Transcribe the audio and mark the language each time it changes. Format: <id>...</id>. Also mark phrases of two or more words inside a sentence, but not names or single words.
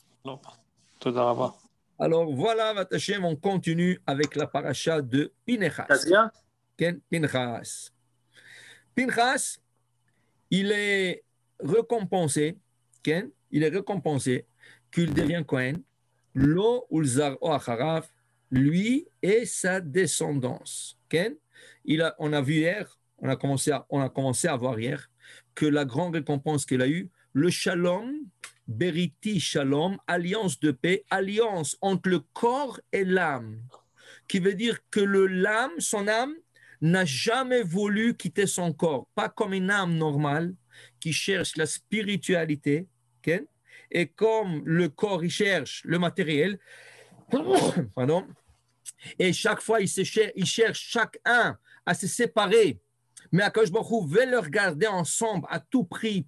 <he>לא, תודה רבה.</he> <fr>Alors voilà, Vatachem, on continue avec la paracha de Pinchas. Ken, Pinchas. Pinchas, il est récompensé, Ken, il est récompensé qu'il devient Kohen,</fr> <he>לו ולזרעו אחריו,</he> <fr>lui et sa descendance. Ken, on a vu hier, on a commencé à voir hier que la grande récompense qu'il a eue, le</fr> <he>שלום, בריתי שלום,</he> <fr>alliance de paix, alliance entre le corps et l'âme, qui veut dire que l'âme, son âme, n'a jamais voulu quitter son corps, pas comme une âme normale qui cherche la spiritualité, okay? Et comme le corps, il cherche le matériel, pardon, et chaque fois, il cherche chacun à se séparer, mais Akadosh Baruch Hu veut le regarder ensemble à tout prix.</fr>